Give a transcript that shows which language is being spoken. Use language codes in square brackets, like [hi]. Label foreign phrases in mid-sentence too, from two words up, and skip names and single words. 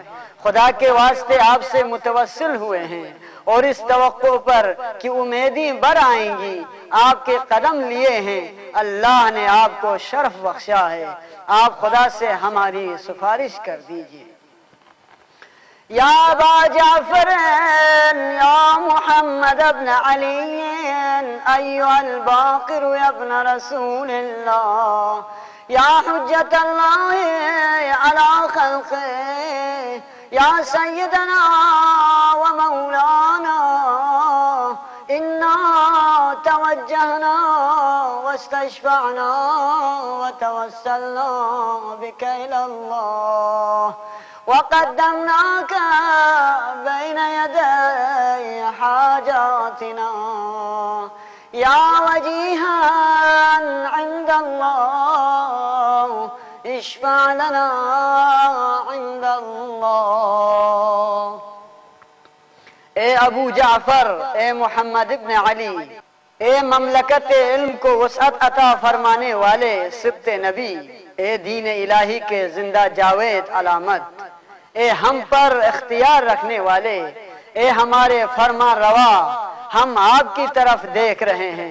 [ur] خدا کے واسطے آپ سے متوسل ہوئے ہیں اور اس توقع پر کہ امیدیں بر آئیں گی آپ کے قدم لیے ہیں. اللہ نے آپ کو شرف بخشا ہے، آپ خدا سے ہماری سفارش کر دیجیے. [ar] يا أبا جعفر يا محمد بن علي أيها الباقر ابن رسول الله يا حجة الله على خلقه يا سيدنا ومولانا إنا توجهنا واستشفعنا وتوسلنا بك إلى الله وقدمناك بين يدي حاجاتنا يا وجيها عند الله اشفع لنا عند الله. [ur] اے ابو جعفر، اے محمد ابن علی، اے مملکت علم کو وسعت عطا فرمانے والے سبط نبی، اے دین الٰہی کے زندہ جاوید علامت، اے ہم پر اختیار رکھنے والے، اے ہمارے فرماں روا، ہم آپ کی طرف دیکھ رہے ہیں.